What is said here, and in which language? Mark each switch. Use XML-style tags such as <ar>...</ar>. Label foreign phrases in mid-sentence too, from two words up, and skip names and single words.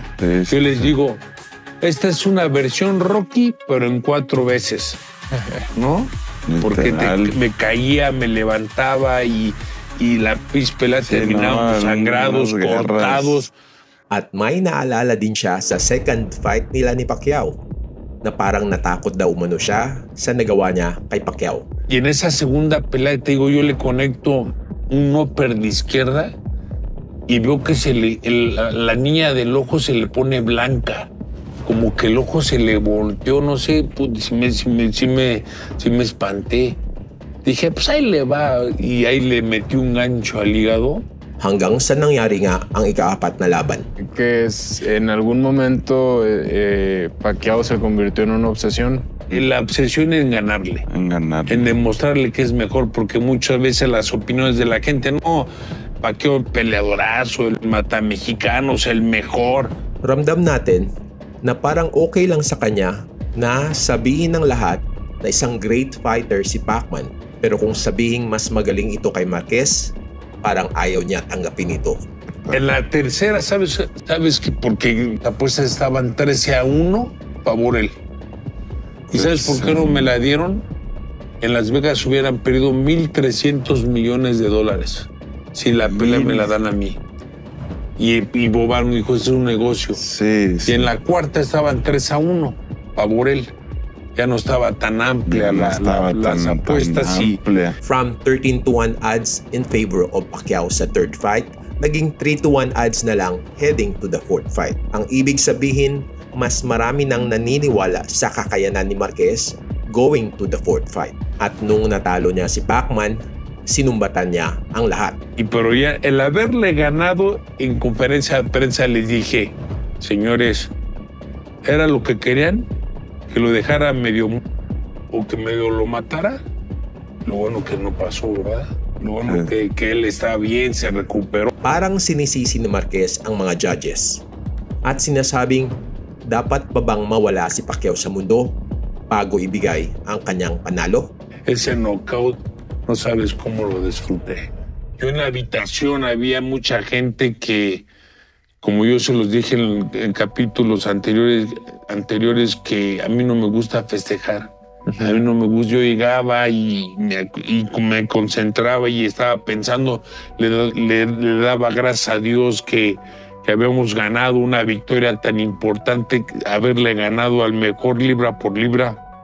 <es>Sí, yo les digo, esta es una versión Rocky, pero en 4 veces, ¿no? Porque me caía, me levantaba y la pelea terminábamos sangrados, cortados.</es> <tl>At may naalala din siya sa</tl> <en>second fight</en> <tl>nila ni Pacquiao na parang natakot daw umano siya sa nagawa niya kay Pacquiao.</tl> <es>Y en esa segunda pelea, te digo, yo le conecto un upper de izquierda y veo que la niña del ojo se le pone blanca. Como que el ojo se le volteó, no sé, pues, sí me espanté. Dije, pues ahí le va. Y ahí le metí un gancho al hígado.</es> <tl>Hanggang sa nangyari nga ang ika-4 na laban.</tl> <es>Que en algún momento Pacquiao se convirtió en una obsesión. La obsesión es ganarle. En demostrarle que es mejor, porque muchas veces las opiniones de la gente, no, Pacquiao peleadorazo, el matamexicanos, el mejor.</es> <tl>Ramdam natin na parang okay lang sa kanya na sabihin ng lahat na isang</tl> <en>great fighter</en> <tl>si Pacman. Pero kung sabihin mas magaling ito kay Marquez, parang ayaw niya tanggapin ito.</tl> <es>En la tercera, ¿sabes que porque las apuestas estaban 13-1 favor él? ¿Y sabes por qué no me la dieron? En Las Vegas hubieran perdido $1,300 millones si la pelea me la dan a mí. Y Boban dijo, es un negocio. Sí. Y en la cuarta estaban 3-1 favor él. Ya no estaba tan amplia las apuestas.</es> <en>From 13-1 odds in favor of Pacquiao sa third fight, naging 3-1 odds</en> <tl>na lang</tl> <en>heading to the fourth fight.</en> <tl>Ang ibig sabihin, mas marami nang naniniwala sa kakayanan ni Marquez</tl> <en>going to the fourth fight.</en> <tl>At nung natalo niya si Pacman, sinumbatan niya ang lahat.</tl> <es>Pero ya el haberle ganado en conferencia de prensa les dije, señores, ¿era lo que querían? Que lo dejara medio o que medio lo matara. Lo bueno que no pasó, ¿verdad? Lo bueno que él estaba bien, se recuperó.</es> <tl>Parang sinisisi ni Marquez ang mga judges at sinasabing dapat pa bang mawala si Pacquiao sa mundo bago ibigay ang kanyang panalo?</tl> <es>Ese knockout, no sabes cómo lo disfruté. Yo en la habitación había mucha gente que, como yo se los dije en capítulos anteriores, que a mí no me gusta festejar. A mí no me gusta. Yo llegaba y me concentraba y estaba pensando, le daba gracias a Dios que habíamos ganado una victoria tan importante, haberle ganado al mejor libra por libra.</es>